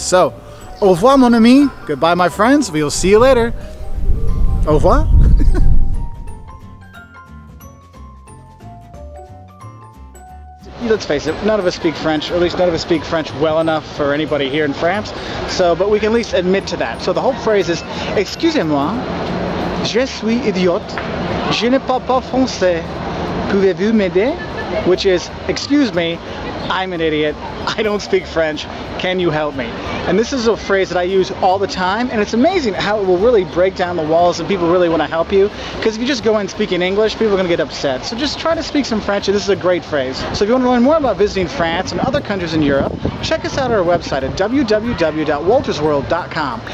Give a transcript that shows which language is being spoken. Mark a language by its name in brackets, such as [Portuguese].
[English] So, [French] au revoir, mon ami. [English] Goodbye, my friends. We will see you later. [French] Au revoir. [English] Let's face it, none of us speak French, or at least none of us speak French well enough for anybody here in France. So, but we can at least admit to that. So the whole phrase is, [French] excusez-moi, je suis idiote, je ne parle pas français, pouvez-vous m'aider? [English] Which is, excuse me, I'm an idiot, I don't speak French, can you help me? And this is a phrase that I use all the time, and it's amazing how it will really break down the walls and people really want to help you, because if you just go in speaking English, people are going to get upset. So just try to speak some French, and this is a great phrase. So if you want to learn more about visiting France and other countries in Europe, check us out at our website at www.woltersworld.com.